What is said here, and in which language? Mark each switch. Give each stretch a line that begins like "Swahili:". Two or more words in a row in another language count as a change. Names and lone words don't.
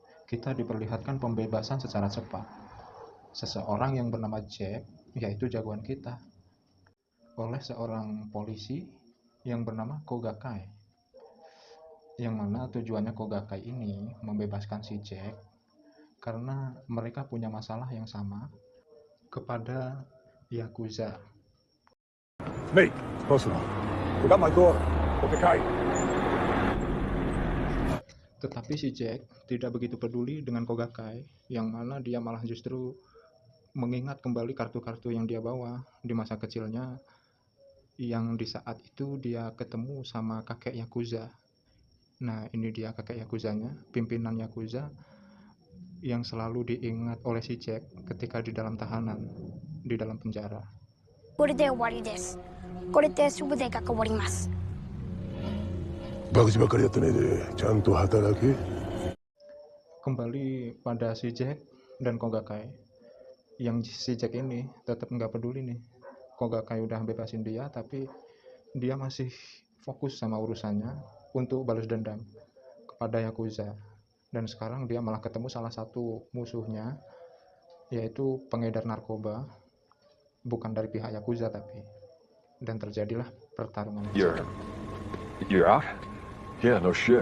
Indonesian: kita diperlihatkan pembebasan secara cepat. Seseorang yang bernama Jack, yaitu jagoan kita, oleh seorang polisi yang bernama Kogakai. Yang mana tujuannya Kogakai ini membebaskan si Jack karena mereka punya masalah yang sama kepada Yakuza.
English: Mate, personal. We got my door. Kogakai.
Indonesian: Tetapi si Jack tidak begitu peduli dengan Kogakai, yang mana dia malah justru mengingat kembali kartu-kartu yang dia bawa di masa kecilnya, yang di saat itu dia ketemu sama kakek Yakuza. Nah, ini dia kakek Yakuzanya, pimpinan Yakuza, yang selalu diingat oleh si Jack ketika di dalam tahanan, di dalam penjara.
Japanese: これで終わりです。これで全てが変わります。バカばっかりやってねえで、ちゃんと働け。
Indonesian: Kembali pada si Jack dan Kogakai, yang si Jack ini tetap nggak peduli nih. Kogakai udah bebasin dia, tapi dia masih fokus sama urusannya untuk balas dendam kepada Yakuza. Dan sekarang dia malah ketemu salah satu musuhnya, yaitu pengedar narkoba, bukan dari pihak Yakuza tapi. Dan terjadilah pertarungan.
English: You're out? Yeah, no shit.